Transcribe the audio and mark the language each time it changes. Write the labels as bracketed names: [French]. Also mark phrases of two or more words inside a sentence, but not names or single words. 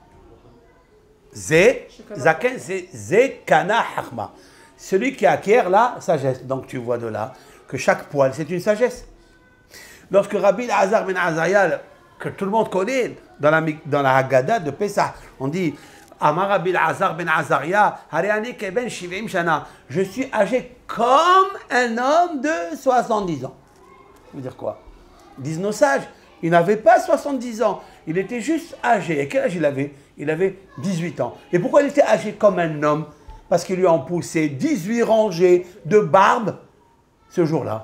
[French] Zaken, c'est [Hebrew] זה קנה חכמה. [French] Celui qui acquiert la sagesse. Donc tu vois de là que chaque poil, c'est une sagesse. Lorsque Rabbi Azar ben Azariah, que tout le monde connaît dans la Haggadah de Pessah, on dit [Hebrew] אמר רבי עזר בן עזריה הרי אני כבן שבעים שנה. [French] Je suis âgé comme un homme de 70 ans. Ça veut dire quoi? Disent nos sages, il n'avait pas 70 ans, il était juste âgé. Et quel âge il avait? Il avait 18 ans. Et pourquoi il était âgé comme un homme? Parce qu'ils lui ont poussé 18 rangées de barbe ce jour-là.